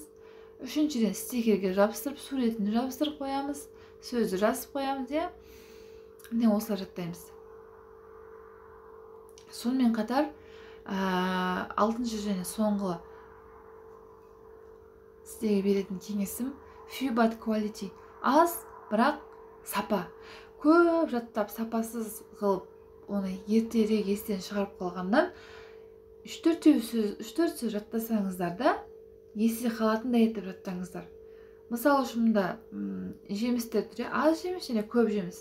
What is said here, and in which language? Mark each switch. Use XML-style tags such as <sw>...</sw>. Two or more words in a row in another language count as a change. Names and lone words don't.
<kk>Үшіншіден стикерге жабыстырып, суретін жабыстырып қоямыз, сөзді жазып қоямыз, міне осылай жаттаймыз. Сонымен қатар алтыншы және соңғы сіздерге беретін кеңесім</kk> <en>few but quality.</en> <kk>Аз, бірақ сапа. көп жаттап сапасыз қылып оны ертерек естен шығарып қалғаннан 3-4 сөз жаттасаңыздар да есте қалатындай етіп жаттаңыздар. Мысалы үшін мұнда жемістер түрі аз жеміс және көп жеміс.</kk>